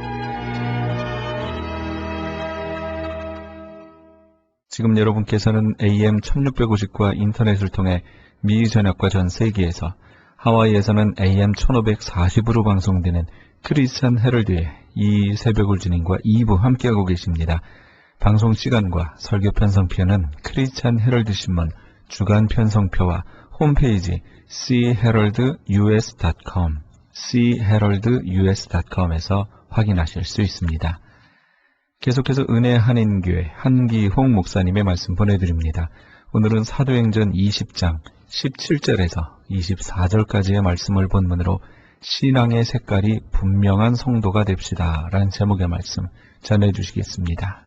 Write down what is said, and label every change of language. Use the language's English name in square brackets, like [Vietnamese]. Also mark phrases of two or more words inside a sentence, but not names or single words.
[Korean] 지금 여러분께서는 AM 1650과 인터넷을 통해 미 전역과 전 세계에서 하와이에서는 AM 1540으로 방송되는 크리스찬 헤럴드의 이 새벽을 주님과 2부 함께하고 계십니다. 방송 시간과 설교 편성표는 크리스찬 헤럴드 신문 주간 편성표와 홈페이지 chaheraldus.com chaheraldus.com에서 확인하실 수 있습니다. 계속해서 은혜 한인교회 한기홍 목사님의 말씀 보내드립니다. 오늘은 사도행전 20장 17절에서 24절까지의 말씀을 본문으로 신앙의 색깔이 분명한 성도가 됩시다 라는 제목의 말씀 전해주시겠습니다.